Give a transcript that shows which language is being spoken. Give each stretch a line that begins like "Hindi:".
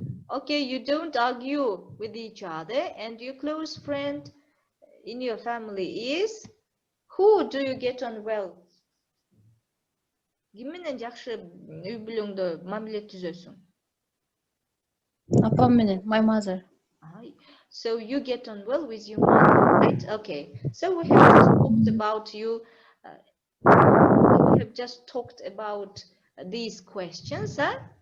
English: Okay, you don't argue with each other, and your close friend in your family is? Who do you get on well?
Kyrgyz: Ким менен жакшы үй бүлөңдө мамиле түзөсүң? Apam менен,
English: my mother. So you get on well with your mother, right? Okay. So we have just talked about you. We have just talked about these questions, huh?